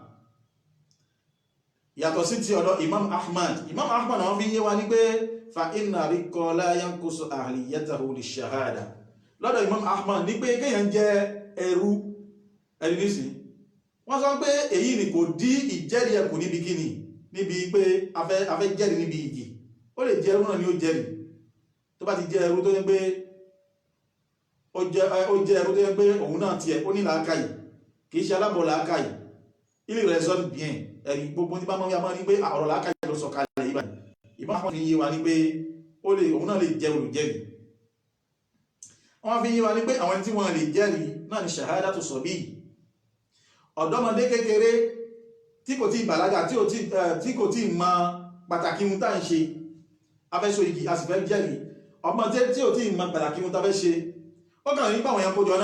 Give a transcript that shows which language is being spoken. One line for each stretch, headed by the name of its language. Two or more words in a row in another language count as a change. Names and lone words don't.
Yoruba: yàtọ̀ sí ti ọ̀dọ̀ Imam Ahmad wọ́n fi yíwa ní pé
Arabic: فإن الرق لا ينقص أهليته للشهادة
Yoruba: lọ́dọ̀ Imam Ahmad ní pé kéèyàn jẹ́ ẹrú ẹni nísìn wọ́n sọ pé èyí ni kò dí ìjẹ́rìí ẹkù níbi kíni níbi pé afẹ́ jẹ́rìí níbi igi ó lè jẹ́ ẹrú náà ni ó jẹ́rìí tó bá ti jẹ́ ẹrú tó ní pé ó jẹ́ ẹrú tó ní pé òun náà tiẹ̀ ó ní làákàyè kìí ṣe alábọ̀ làákàyè
French: il raisonne bien
Yoruba: ẹ̀rí gbogbo ní bá mọ́ yàmọ́ ní pé ọ̀rọ̀ làákàyè ló sọ kalẹ̀ ìbá ìbá wọn fi yé wa ní pé òun náà lè jẹ́ olùjẹ́rìí wọ́n fi yé wa ní pé àwọn tí wọ́n lè jẹ́rìí náà ni
Arabic: شهادة الصبي
Yoruba: ọ̀dọ́mọdé kékeré tí kò tí bàlágà tí kò tí mọ pàtàkì mú tàà ń ṣe afẹ́sọ igi a sì fẹ́ jẹ́rìí ọmọ tí ò tí mọ pàtàkì mú tàà fẹ́ ṣe ó kàn nípa àwọn èèyàn kójọ